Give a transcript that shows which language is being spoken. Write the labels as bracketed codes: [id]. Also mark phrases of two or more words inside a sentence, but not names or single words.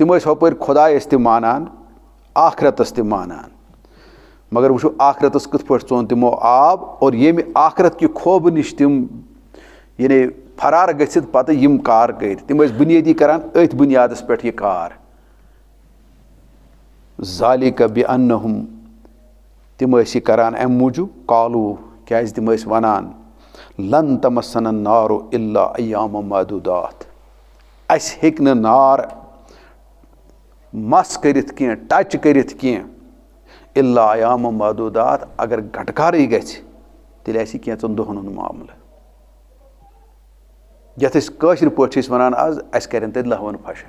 [ks] تِم ٲسۍ ہُپٲرۍ خۄداے ٲسۍ تِم مانان آخرتس تہِ مانان مگر وٕچھو آخرتس کِتھ پٲٹھۍ ژوٚن تِمو آب اور ییٚمہِ آخرت کہِ خوفہٕ نِش تِم یعنی فرار گٔژھِتھ پتہٕ یِم کار کٔرۍ. تِم ٲسۍ بُنیٲدی کران أتھۍ بُنیادس پٮ۪ٹھ یہِ کار. [ar] ذالِکَ بِأَنَّہُم. [ks] تِم ٲسۍ یہِ کران امہِ موٗجوٗب قالوٗ کیٛازِ تِم ٲسۍ ونان [ar] لن تمسنا النارُ اِلا ایامًا معدوٗدات. [ks] اسہِ ہیٚکہِ نہٕ نار مس کٔرِتھ کینٛہہ ٹچ کٔرِتھ کینٛہہ [ar] اِلا ایامًا معدوٗدات. [ks] اگر گٹکارٕے گژھِ تیٚلہِ آسہِ یہِ کینٛژن دۄہن ہُنٛد معاملہٕ. یتھ أسۍ کٲشِر پٲٹھۍ چھِ أسۍ ونان آز اسہِ کرن تتہِ لہوَن پھشا.